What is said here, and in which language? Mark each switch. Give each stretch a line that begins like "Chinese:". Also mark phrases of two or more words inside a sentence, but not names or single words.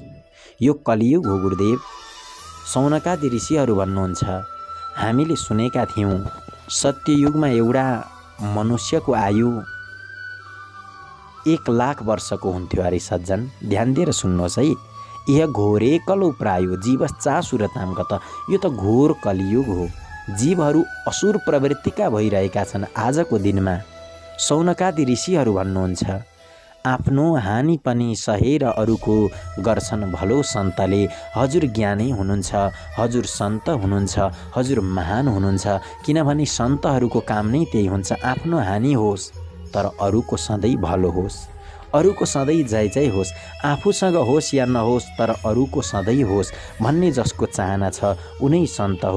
Nepali: यो कलियुग हो गुरुदेव। सौनकादि ऋषिहरू भन्नुहुन्छ, हामीले सुनेका थियौँ सत्ययुगमा एउटा मनुष्यको आयु 1 लाख वर्षको हुन्थ्यो अरे। सज्जन ध्यान दिएर सुन्नुहोस् है,
Sanskrit: यह घोरे कलौ प्रायो जीवस चासुरतामगत,
Nepali: यो त घोर कलियुग हो। जीवहरू असुर प्रवृत्तिका भइरहेका छन् आजको दिनमा। सौनकादि ऋषिहरू भन्नुहुन्छ, आफ्नो हानि पनि सहेर अरूको गर्छन् भलो सन्तले। हजुर ज्ञानी हुनुहुन्छ, हजुर सन्त हुनुहुन्छ, हजुर महान हुनुहुन्छ, किनभने सन्तहरूको काम नै त्यही हुन्छ, आफ्नो हानि होस् तर अरूको सधैँ भलो होस्, अरूको सधैँ जय जय होस्, आफूसँग होस् या नहोस् तर अरूको सधैँ होस् भन्ने जसको चाहना छ उनै सन्त हो।